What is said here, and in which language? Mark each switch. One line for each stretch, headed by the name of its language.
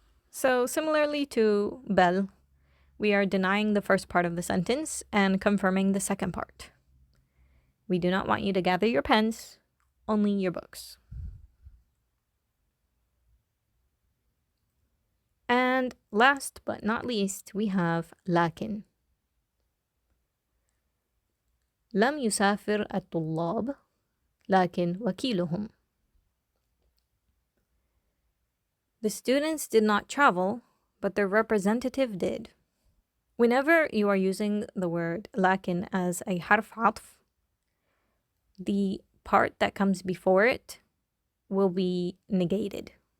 English: So similarly to بل, we are denying the first part of the sentence and confirming the second part. We do not want you to gather your pens, only your books. And last but not least, we have لكن.
Arabic: لم يسافر الطلاب لكن وكيلهم.
English: The students did not travel, but their representative did. Whenever you are using the word لكن as a حرف عطف, the part that comes before it will be negated.